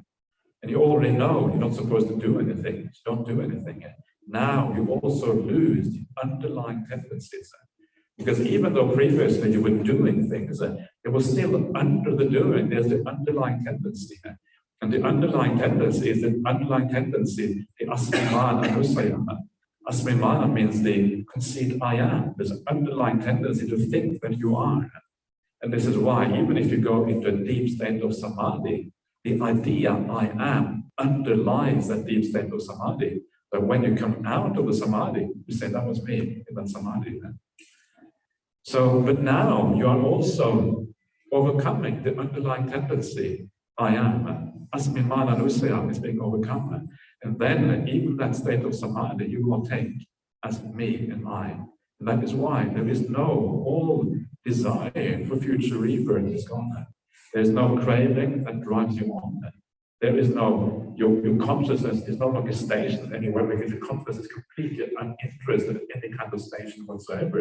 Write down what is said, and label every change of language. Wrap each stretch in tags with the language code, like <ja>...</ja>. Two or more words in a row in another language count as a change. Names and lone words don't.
<en>And you already know you're not supposed to do anything. You don't do anything. Yeah? Now you also lose the underlying tendencies. Because even though previously you were doing things, it was still under the doing. There's the underlying tendency. And the underlying tendency is the</en> <pi>asmimana anusayana.</pi> <en>Asmimana means the conceit I am. There's an underlying tendency to think that you are. And this is why, even if you go into a deep state of samadhi, the idea I am underlies that deep state of samadhi. But when you come out of the samadhi, you say, that was me in that samadhi. So, but now you are also overcoming the underlying tendency I am.</en> <pi>Asmimana anusaya</pi> <en>is being overcome. And then even that state of samadhi you will take as me and I. And that is why there is all desire for future rebirth is gone. There's no craving that drives you on. There is no, your consciousness is no longer stationed anywhere, because the consciousness is completely uninterested in any kind of station whatsoever.</en>